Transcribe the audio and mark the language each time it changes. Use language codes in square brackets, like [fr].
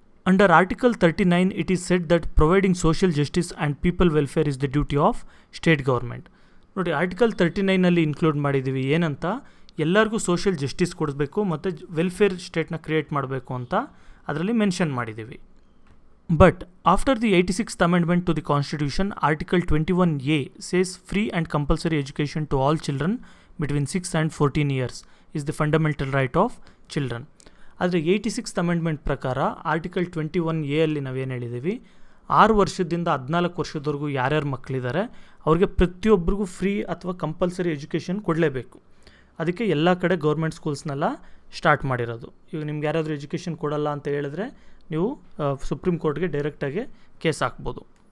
[en] Under article 39 it is said that providing social justice and people welfare is the duty of state government. [kn] ನೋಡಿ, article 39ನಲ್ಲಿ include ಮಾಡಿದ್ದೀವಿ ಏನಂತ, ಎಲ್ಲರಿಗೂ social justice ಕೊಡಬೇಕು ಮತ್ತು welfare ಸ್ಟೇಟ್ನ create ಮಾಡಬೇಕು ಅಂತ ಅದರಲ್ಲಿ ಮೆನ್ಷನ್ ಮಾಡಿದ್ದೀವಿ. [en] But after the 86th amendment to the Constitution, Article 21A says free and compulsory education to all children between 6 and 14 years is the fundamental right of children. [kn] ಆದರೆ 86th amendment ಪ್ರಕಾರ article 21A ಅಲ್ಲಿ ನಾವೇನು ಹೇಳಿದ್ದೀವಿ, 6 ವರ್ಷದಿಂದ 14 ವರ್ಷದವರೆಗೂ ಯಾರ್ಯಾರು ಮಕ್ಕಳಿದ್ದಾರೆ ಅವ್ರಿಗೆ ಪ್ರತಿಯೊಬ್ಬರಿಗೂ ಫ್ರೀ ಅಥವಾ ಕಂಪಲ್ಸರಿ ಎಜುಕೇಷನ್ ಕೊಡಲೇಬೇಕು. ಅದಕ್ಕೆ ಎಲ್ಲ ಕಡೆ ಗೌರ್ಮೆಂಟ್ ಸ್ಕೂಲ್ಸ್ನೆಲ್ಲ ಸ್ಟಾರ್ಟ್ ಮಾಡಿರೋದು. ಈಗ ನಿಮ್ಗೆ ಯಾರಾದರೂ ಎಜುಕೇಷನ್ ಕೊಡಲ್ಲ ಅಂತ ಹೇಳಿದ್ರೆ ನೀವು ಸುಪ್ರೀಂ ಕೋರ್ಟ್ಗೆ ಡೈರೆಕ್ಟಾಗಿ ಕೇಸ್ ಹಾಕ್ಬೋದು.